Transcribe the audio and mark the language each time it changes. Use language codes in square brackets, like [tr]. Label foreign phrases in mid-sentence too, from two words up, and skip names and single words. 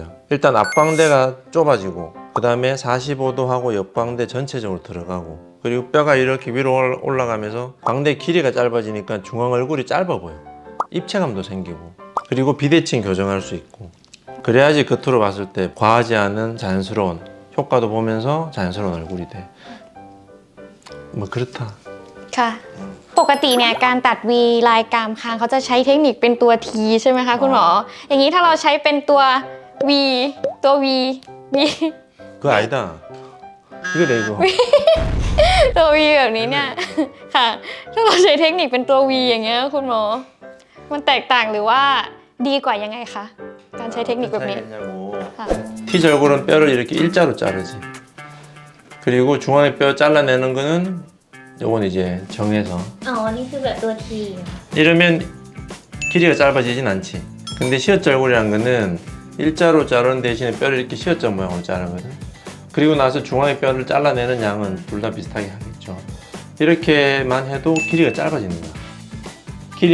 [ko] 일단 앞광대가 좁아지고 그 다음에 45도 하고 옆광대 전체적으로 들어가고 그리고 뼈가 이렇게 위로 올라가면서 광대 길이가 짧아지니까 중앙 얼굴이 짧아 보여. 입체감도 생기고 그리고 비대칭 교정할 수 있고 그래야지 겉으로 봤을 때 과하지 않은 자연스러운 효과도 보면서 자연스러운 얼굴이 돼. 뭐 그렇다. [th] ค่ะปกติเนี่ยการตัด V ลายกรามคางเขาจะใช้เทคนิคเป็นตัว T ใช่ไหมคะคุณหมออย่างนี้ถ้าเราใช้เป็นตัว V ตัว V [ko] 그거 아니다. 이거 내 이거. [th] ตัว V แบบนี้เนี่ยค่ะถ้าเราใช้เทคนิคเป็นตัว V อย่างเงี้ยคุณหมอมันแตกต่างหรือว่าดีกว่ายังไงคะการใช้เทคนิคแบบนี้ ค่ะ [ko] T 절골은 뼈를 이렇게 일자로 자르지. 그리고 중앙에 뼈 잘라내는 거는 요건 이제 정해서 [th] อ๋อนี่คือแบบตัวที [ko] 이러면 길이가 짧아지진 않지. 근데 시옷 절골이라는 거는 일자로 자르는 대신에 뼈를 이렇게 시옷자 모양으로 자르거든. 그리고 나서 중앙에 뼈를 잘라내는 양은 둘 다 비슷하게 하겠죠. 이렇게만 해도 길이가 짧아지는 거야.